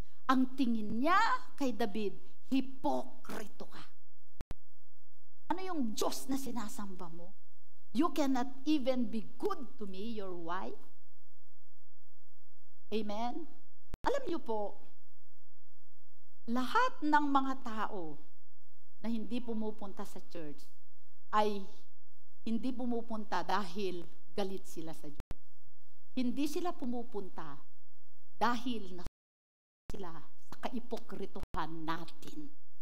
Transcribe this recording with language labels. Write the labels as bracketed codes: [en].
[tl] Ang tingin niya kay David, hipokrito ka. Ano yung Diyos na sinasamba mo? [en] You cannot even be good to me, your wife. Amen? [tl] Alam niyo po, lahat ng mga tao na hindi pumupunta sa church ay hindi pumupunta dahil galit sila sa Diyos. Hindi sila pumupunta dahil sila sa kaipokrituhan natin.